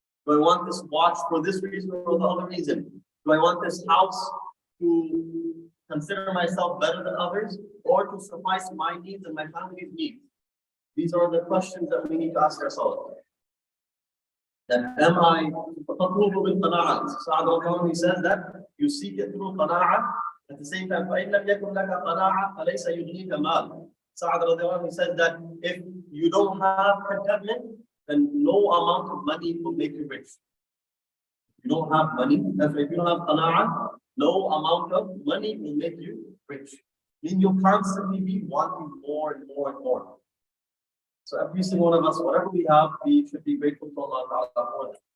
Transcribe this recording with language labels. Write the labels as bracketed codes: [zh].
[en] Do I want this watch for this reason or the other reason? Do I want this house to consider myself better than others, or to suffice my needs and my family's needs? These are the questions that we need to ask ourselves. That am I [ar] tatlubu bil qana'ah? [en] Sa'ad al-Qawmi, he says that you seek it through qana'ah. [ar] At the same time, فَإِنْ لَمْ يَكُنْ لَكَ قَنَاعَةٌ فَلَيْسَ يُغْنِيكَ مَالٌ. [en] Sa'ad al-Qawmi, he says that if you don't have contentment, then no amount of money will make you rich. If you don't have money, if you don't have qana'ah, no amount of money will make you rich. Meaning you'll constantly be wanting more and more and more. So every single one of us, whatever we have, we should be grateful to Allah Ta'ala for that.